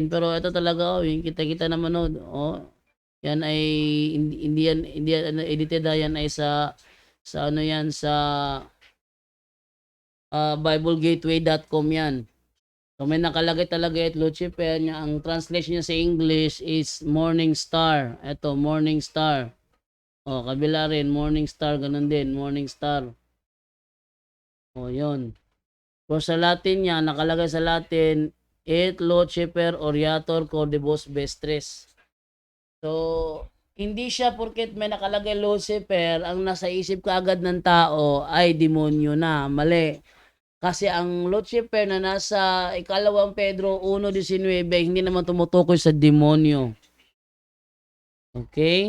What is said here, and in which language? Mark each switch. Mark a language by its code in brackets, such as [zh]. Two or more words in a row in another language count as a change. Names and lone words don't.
[tl] Pero ito talaga, yung kita-kita naman, yan ay, hindi yan edited, yan ay sa BibleGateway.com yan. So may nakalagay talaga at Lucifer niya. Ang translation niya sa English [en] is morning star. [tl] Ito, [en] morning star. [tl] O, kabila rin, [en] morning star, [tl] ganun din, [en] morning star. [tl] O, yun. Pero sa Latin niya, nakalagay sa Latin, [la] et Lucifer oriator cordibus vestris. [tl] So, hindi siya porket may nakalagay Lucifer, ang nasa isip kaagad ng tao ay demonyo na. Mali. Kasi ang Lucifer na nasa 2 Pedro 1:19, hindi naman tumutukoy sa demonyo. Okay?